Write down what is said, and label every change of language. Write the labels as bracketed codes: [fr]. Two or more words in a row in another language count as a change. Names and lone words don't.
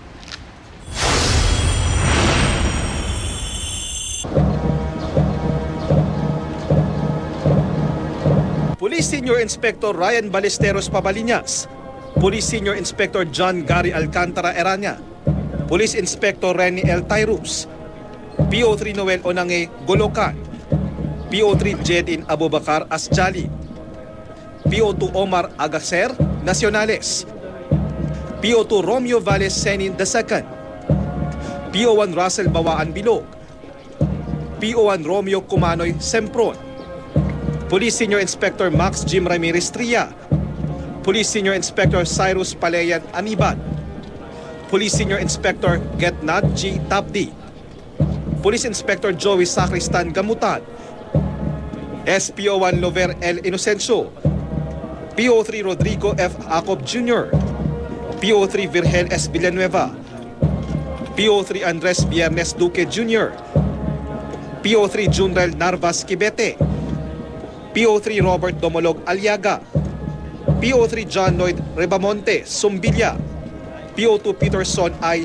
[en] Police Senior Inspector Ryan Ballesteros Pabaliñas, Police Senior Inspector John Gary Alcantara Eranya, Police Inspector Renny L. Tyrus, PO3 Noel Onange Golokan, PO3 Jedin Abubakar Asjali, PO2 Omar Agacer Nacionales, PO2 Romeo Valles Senin II, PO1 Russell Bawaan Bilog, PO1 Romeo Kumanoy Sempron, Police Senior Inspector Max Jim Ramirez Tria, Police Senior Inspector Cyrus Palayan Aniban, Police Senior Inspector Getnad G. Tapdi, Police Inspector Joey Sacristan Gamutan, SPO1 Lover L. Inocencio, PO3 Rodrigo F. Acob Jr., PO3 Virgel S. Villanueva, PO3 Andres Viernes Duque Jr., PO3 Junrel Narvas Kibete, PO3 Robert Domolog Aliaga, PO3 John Lloyd Rebamonte Sumbilla, PO2 Peterson I.